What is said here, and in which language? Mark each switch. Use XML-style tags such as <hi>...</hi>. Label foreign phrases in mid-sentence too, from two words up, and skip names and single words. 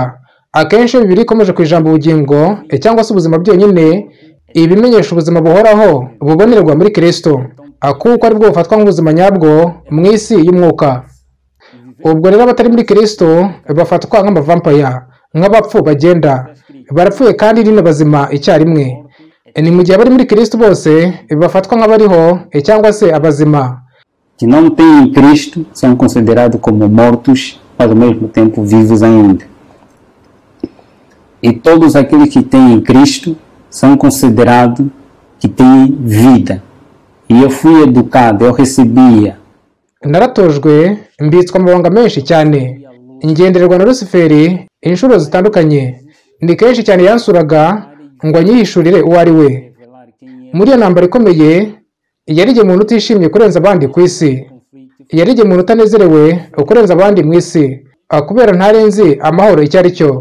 <rw>Akenshi Bibiliya ikomeje ku ijambo ubugingo cyangwa se ubuzima byonyine, ibimenyesha ubuzima buhoraho bubonerwa muri Kristo, kuko ari bwo bufatwa nk'ubuzima nyabwo mu isi y'umwuka. Ubwo rero abatari muri Kristo bafatwa nk'amavampaya, nk'abapfu bagenda, barapfuye kandi ni bazima icyarimwe. Ni mu gihe abari muri Kristo bose bafatwa nk'abariho cyangwa se abazima.</rw> <pt>Que não têm Cristo são considerados como mortos, mas ao mesmo tempo vivos ainda. E todos aqueles que têm Cristo são considerados que têm vida. E eu fui educado, eu recebia.</pt> <rw>Naratojwe mbitswa amabanga menshi cyane, ingendererwa na Lusiferi inshuro zitandukanye. Ni kenshi cyane yansuraga ngo anyihishurire uwo ari we. Muri iyo ntambara ikomeye yari igihe umuntu utishimye kurenza abandi ku isi, yari igihe umuntu utanezerewe kurenza abandi mu isi, kubera ntarenzi amahoro icyo ari cyo.</rw>